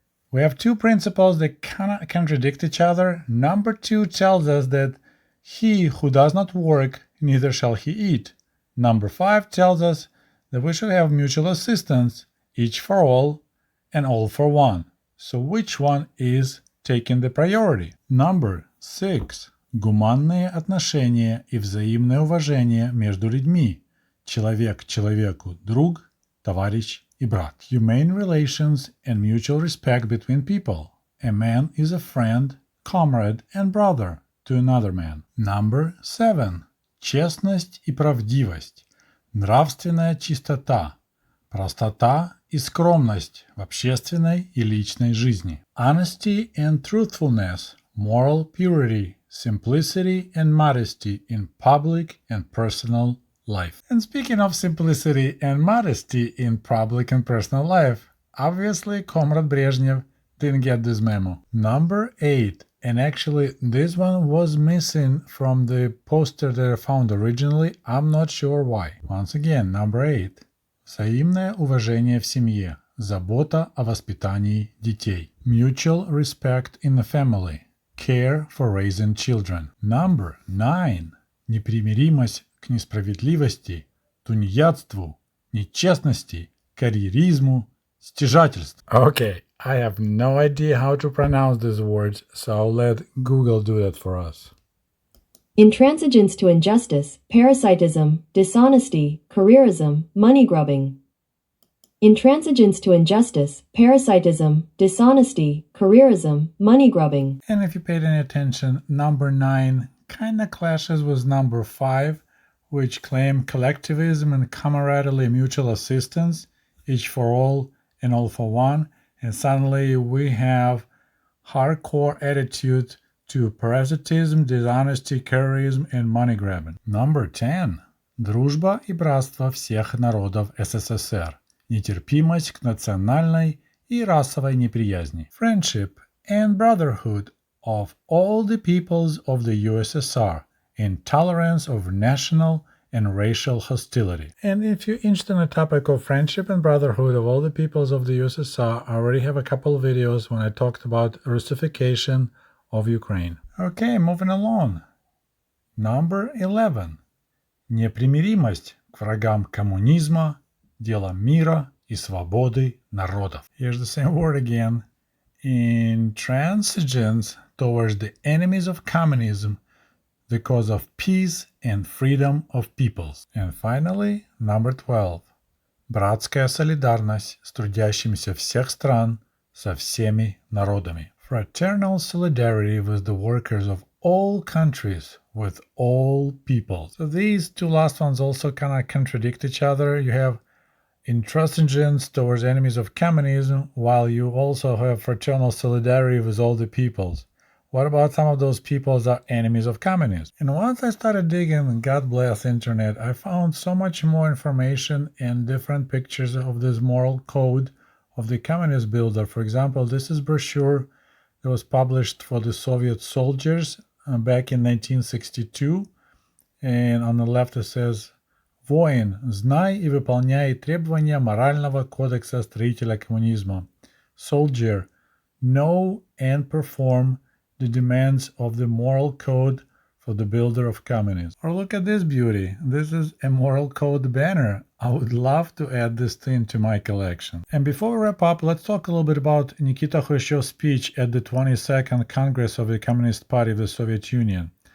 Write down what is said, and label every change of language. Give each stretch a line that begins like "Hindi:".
English: We have two principles that kind of contradict each other. Number 2 tells us that he who does not work, neither shall he eat. Number 5 tells us that we should have mutual assistance, each for all and all for one. So which one is taking the priority? Number 6.
Russian: Гуманные отношения и взаимное уважение между людьми. Человек человеку друг, товарищ и брат.
English: Humane relations and mutual respect between people. A man is a friend, comrade and brother to another man. Number 7.
Russian: Честность и правдивость. Нравственная чистота. Простота и скромность в общественной и личной жизни.
English: Honesty and truthfulness. Moral purity. Simplicity and modesty in public and personal life. And speaking of simplicity and modesty in public and personal life, obviously Comrade Brezhnev didn't get this memo. Number 8. And actually, this one was missing from the poster that I found originally. I'm not sure why. Once again, number 8.
Russian: Взаимное уважение в семье. Забота о воспитании детей.
English: Mutual respect in the family. Care for raising children. Number 9.
Russian: Непримиримость к несправедливости, тунеядству, нечестности, карьеризму, стяжательству.
English: Okay. I have no idea how to pronounce these words, so I'll let Google do that for us. Intransigence to injustice, parasitism, dishonesty, careerism, money grubbing. Intransigence to injustice, parasitism, dishonesty, careerism, money grubbing. And if you paid any attention, number 9 kinda clashes with number 5, which claim collectivism and camaraderie mutual assistance, each for all and all for one. And suddenly we have hardcore attitude to parasitism, dishonesty, careerism, and money grabbing. Number 10. Дружба и братство всех народов СССР. Нетерпимость к национальной и расовой неприязни. Friendship and brotherhood of all the peoples of the USSR. Intolerance of national and racial hostility. And if you're interested in the topic of friendship and brotherhood of all the peoples of the USSR, I already have a couple of videos when I talked about Russification of Ukraine. Okay, moving along. Number 11.
Russian: Непримиримость к врагам коммунизма, дело мира и свободы народов.
English: Here's the same word again. Intransigence towards the enemies of communism, the cause of peace and freedom of peoples. And finally, number 12.
Russian: Братская солидарность с трудящимися всех стран, со всеми народами.
English: Fraternal solidarity with the workers of all countries, with all peoples. So these two last ones also kind of contradict each other. You have intransigence towards enemies of communism, while you also have fraternal solidarity with all the peoples. What about some of those people that are enemies of communism? And once I started digging, God bless internet, I found so much more information and different pictures of this moral code of the communist builder. For example, this is brochure that was published for the Soviet soldiers back in 1962. And on the left it says,
Russian: «Воин, знай и выполняй требования морального кодекса строителя коммунизма».
English: Soldier, know and perform the demands of the moral code for the builder of communism. Or look at this beauty. This is a moral code banner. I would love to add this thing to my collection. And before we wrap up, let's talk a little bit about Nikita Khrushchev's speech at the 22nd Congress of the Communist Party of the Soviet Union.